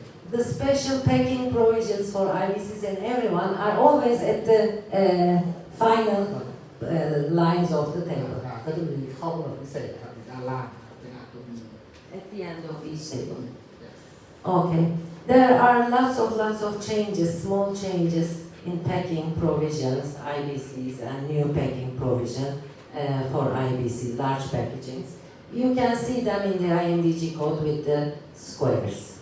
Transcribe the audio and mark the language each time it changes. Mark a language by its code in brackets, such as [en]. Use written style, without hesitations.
[en] The special packing provisions for IBCs and everyone are always at the final lines of the table. [th] ก็จะมีข้อกำหนดพิเศษนะครับอยู่ด้านล่างเป็นตัว B. [en] At the end of each table. Okay. There are lots of changes, small changes in packing provisions, IBCs, and new packing provision for IBC, large packagings. You can see them in the IMDG code with the squares.